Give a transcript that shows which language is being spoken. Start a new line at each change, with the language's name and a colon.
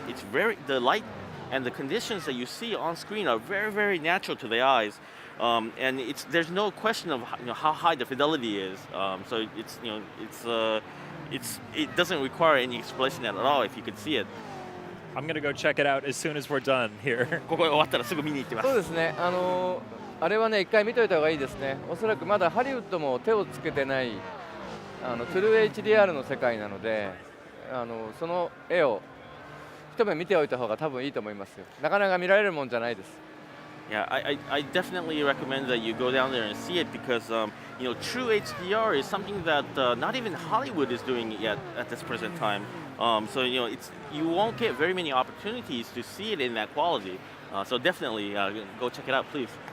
English: It's the light and the conditions that you see on screen are very, very natural to the eyes. And there's no question of how high the fidelity is. So it doesn't require any explanation at all if you could see it. I'm going to go check it out as soon as we're done here.
Japanese: ここ終わったらすぐ見に行ってます。そうですね、あれはね、一回見といた方がいいですね。おそらくまだハリウッドも手をつけてないトゥルー HDR の世界なので、その絵を一目見ておいた方が多分いいと思いますよ。なかなか見られるもんじゃないです。
English: Yeah, I definitely recommend that you go down there and see it because true HDR is something that not even Hollywood is doing yet at this present time. So you won't get very many opportunities to see it in that quality. So definitely go check it out, please.